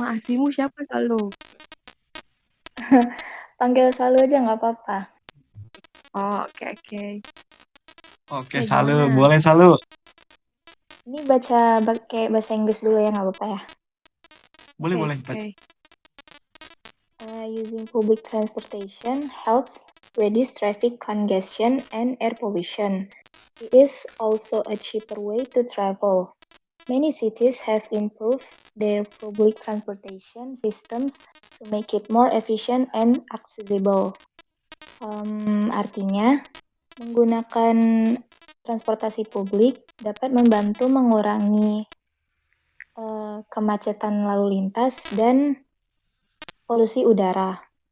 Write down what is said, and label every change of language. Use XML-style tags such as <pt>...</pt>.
<id>nama aslimu siapa Salu? panggil Salu aja nggak apa-apa. Oh, oke. Oke, Oke, Salu, gimana? boleh Salu. Ini baca pakai bahasa Inggris dulu ya, nggak apa-apa ya. Boleh. Oke.</id> <en>Using public transportation helps reduce traffic congestion and air pollution. It is also a cheaper way to travel. Many cities have improved their public transportation systems to make it more efficient and accessible.</en> <id>Artinya, menggunakan transportasi publik dapat membantu mengurangi kemacetan lalu lintas dan polusi udara.</id>